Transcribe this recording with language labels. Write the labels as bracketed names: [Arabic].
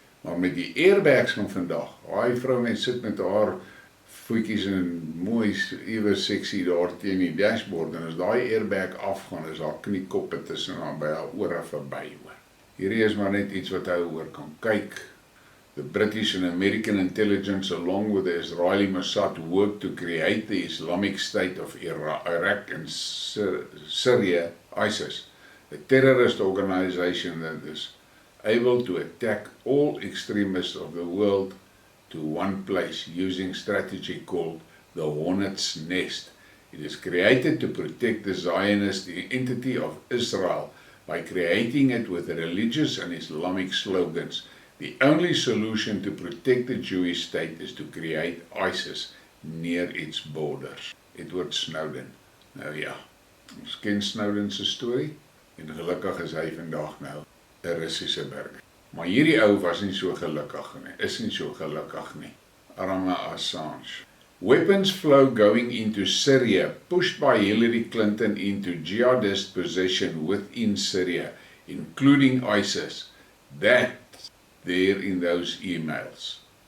[Afrikaans] Maar met die airbags van vandag, daai vrouens sit met haar voetjies en mooi, ewe sexy daar teen die dashboard, en as daai airbag afgaan, is haar kniekoppe tussen haar by haar ore verby hoor. Hierdie is maar net iets wat hy oor kan kyk. [English] The British and American intelligence, along with the Israeli Mossad, worked to create the Islamic State of Iraq and Syria, ISIS, a terrorist organization that is able to attack all extremists of the world to one place using strategy called the hornet's nest. It is created to protect the Zionist entity of Israel by creating it with religious and Islamic slogans. The only solution to protect the Jewish state is to create ISIS near its borders. [Afrikaans] Edward Snowden. Nou ja, ons ken Snowden se storie, en gelukkig is hy vandag nou 'n Russiese burger. Maar hierdie ou was nie so gelukkig nie, is nie so gelukkig nie. Arme Assange. [English] Weapons flow going into Syria, pushed by Hillary Clinton into jihadist possession within Syria, including ISIS. That's there in those emails.